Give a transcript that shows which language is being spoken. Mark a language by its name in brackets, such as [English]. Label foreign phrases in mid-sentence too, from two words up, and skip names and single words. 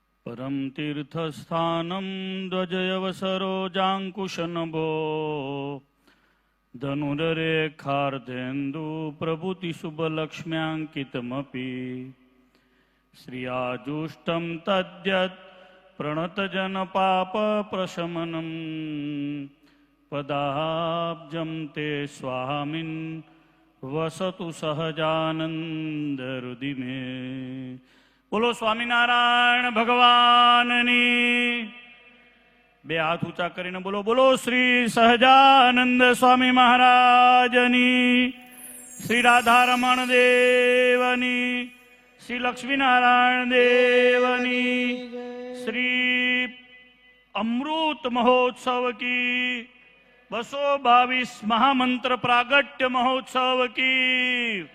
[Sanskrit] परम तीर्थस्थानं ध्वजयवसरोजाङ्कुशनभो धनुरेखार्धेन्दु प्रभृतिशुभलक्ष्म्याङ्कितमपि श्रियाजुष्टं तद्यत् प्रणतजनपापप्रशमनं पदाब्जं ते स्वामिन् वसतु सहजानन्दहृदि मे। [Gujarati] બોલો સ્વામીનારાયણ ભગવાનની। બે હાથ ઊંચા કરીને બોલો બોલો શ્રી સહજાનંદ સ્વામી મહારાજની, શ્રી રાધારમણ દેવની, શ્રી લક્ષ્મીનારાયણ દેવની, શ્રી અમૃત મહોત્સવ કી 222 મહામંત્ર પ્રાગટ્ય મહોત્સવ કી।